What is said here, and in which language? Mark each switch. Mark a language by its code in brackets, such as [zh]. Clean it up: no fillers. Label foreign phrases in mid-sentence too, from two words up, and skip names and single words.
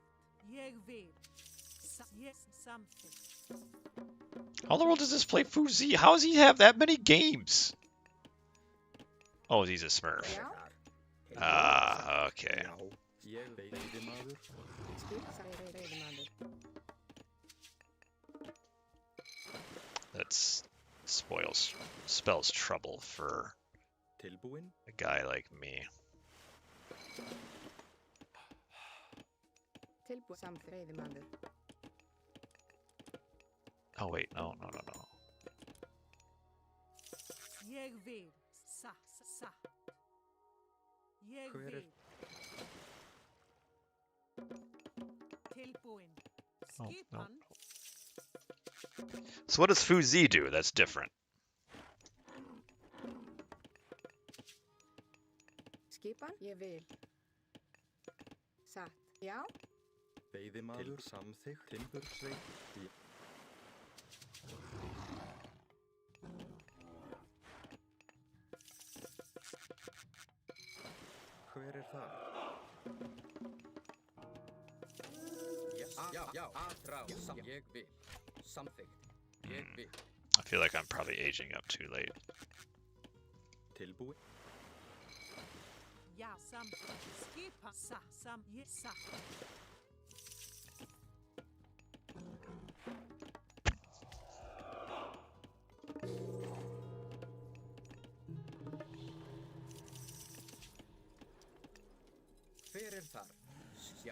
[is] Ég vil. Samþykkt. [en] How in the world does this play Fuzi? How does he have that many games? Oh, he's a Smurf. [is] Já. [en] Ah, okay. [is] Já. Ég veiðimaður. Skip. Veiðimaður. [en] That spells trouble for [is] Tilbúinn. [en] a guy like me. [is] Tilbúið. Samþykkt. Veiðimaður. [en] Oh wait, no. [is] Ég vil. Satt. Ég Hver er- vil. Tilbúin. [en] Oh, no. [is] Skipan. [en] So what does Fuzi do that's different? [is] Skipan. Ég vil. Satt. Já. Veiðimaður. Samþykkt. Timbursveit. Já. Hver er það? Já, atrás. Ég vil. Samþykkt. Ég vil. [en] I feel like I'm probably aging up too late. [is] Tilbúinn. Já. Samþykkt. Skipan. Satt. Ég satt. Hver er þar? Sjá.